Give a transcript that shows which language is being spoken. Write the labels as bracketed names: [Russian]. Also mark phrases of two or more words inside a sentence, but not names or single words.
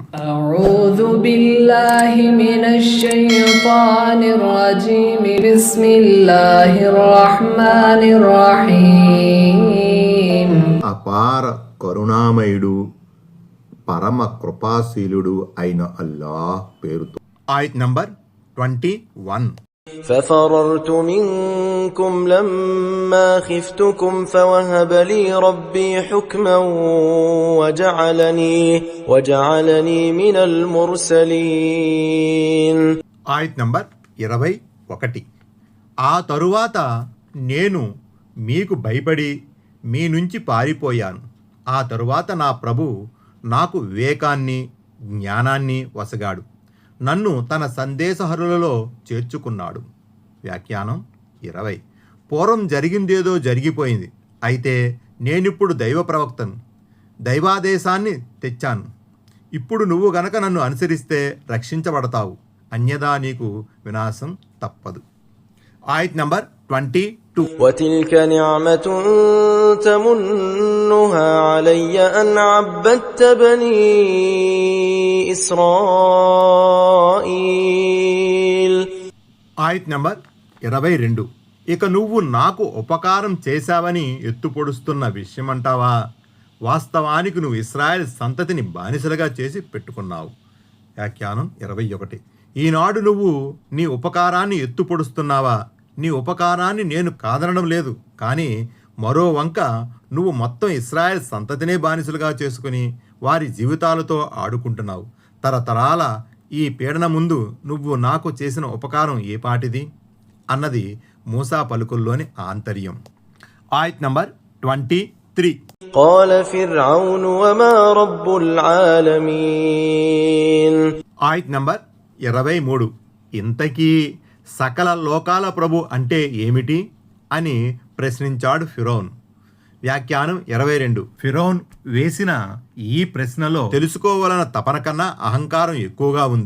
[Arabic] أعوذ بالله من الشيطان الرجيم. بسم الله الرحمن الرحيم. [Telugu] అపార కరుణామయుడు, పరమ కృపాశీలుడు అయిన అల్లాహ్ పేరుతో. ఆయత్ నంబర్ 21. [Arabic] ففررت منكم لما خفتكم فوهب لي ربي حكما وجعلني من المرسلين. [Telugu] ఆయత్ నంబర్ 21. ఆ తరువాత నేను మీకు భయపడి మీ నుంచి పారిపోయాను. ఆ తరువాత నా ప్రభు నాకు వివేకాన్ని, జ్ఞానాన్ని వసగాడు. నన్ను తన సందేశహరులలో చేర్చుకున్నాడు. వ్యాఖ్యానం 20. పూర్వం జరిగిందేదో జరిగిపోయింది. అయితే నేనిప్పుడు దైవ ప్రవక్తను, దైవాదేశాన్ని తెచ్చాను. ఇప్పుడు నువ్వు గనక నన్ను అనుసరిస్తే రక్షించబడతావు, అన్యదా నీకు వినాశం తప్పదు. ఆయత్ నంబర్ 22. [Arabic] وتلك نعمة تمنها علي أن عبدت بني إسرائيل. [Telugu] ఆయత్ నంబర్ 22. ఇక నువ్వు నాకు ఉపకారం చేశావని ఎత్తుపొడుస్తున్న విషయమంటావా? వాస్తవానికి నువ్వు ఇశ్రాయేల్ సంతతిని బానిసలుగా చేసి పెట్టుకున్నావు. వ్యాఖ్యానం 21. ఈనాడు నువ్వు నీ ఉపకారాన్ని ఎత్తుపొడుస్తున్నావా? నీ ఉపకారాన్ని నేను కాదనడం లేదు, కానీ మరో వంక నువ్వు మొత్తం ఇశ్రాయేల్ సంతతినే బానిసలుగా చేసుకుని వారి జీవితాలతో ఆడుకుంటున్నావు. తరతరాల ఈ పీడన ముందు నువ్వు నాకు చేసిన ఉపకారం ఏ పాటిది అన్నది మూసా పలుకుల్లోని ఆంతర్యం. ఆయత్ నంబర్ 23. [Arabic] قال فرعون وما رب العالمين. [Telugu] ఆయత్ నంబర్ 23. ఇంతకీ సకల లోకాల ప్రభు అంటే ఏమిటి అని ప్రశ్నించాడు ఫిరౌన్. వ్యాఖ్యానం 22. ఫిరౌన్ వేసిన ఈ ప్రశ్నలో తెలుసుకోవాలన్న తపన కన్నా అహంకారం ఎక్కువగా ఉంది.